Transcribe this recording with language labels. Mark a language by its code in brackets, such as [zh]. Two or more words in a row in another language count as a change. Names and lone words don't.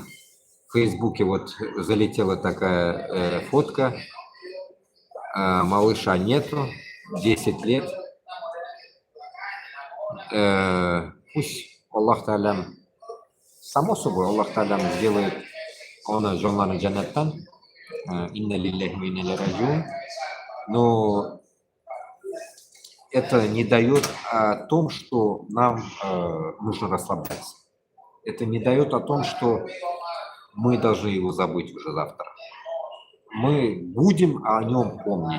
[ru] В Фейсбуке вот залетела такая фотка. Малыша нету, 10 лет. Пусть [ar] الله تعالى, [ru] само собой, [ar] الله تعالى [ru] сделает она [kum] жонларны джаннаттан. [ar] إنا لله وإنا إليه راجعون. [ru] Но это не дает о том, что нам нужно расслабляться. Это не дает о том, что мы должны его забыть уже завтра. Мы будем о нем помнить.